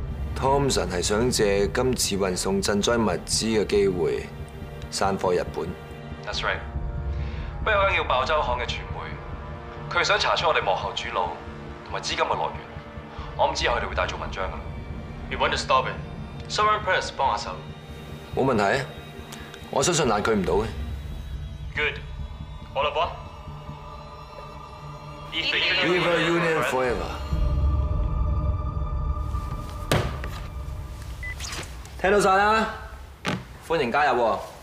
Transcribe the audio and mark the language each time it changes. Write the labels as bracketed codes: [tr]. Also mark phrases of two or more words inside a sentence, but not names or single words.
[yue] Thompson 係想借今次運送賑災物資嘅機會散貨日本。 [en] That's right。 [yue] 不過有間叫爆週刊嘅傳媒，佢想查出我哋幕後主腦同埋資金嘅來源。我唔知佢哋會大做文章㗎啦。 [en] We want to stop it。 [yue] Sovereign Press 幫下手。冇問題啊，我相信難佢唔到嘅。 Good。好啦噃。 [en] Viva Union Forever。 [yue] 聽到晒啦，歡迎加入喎。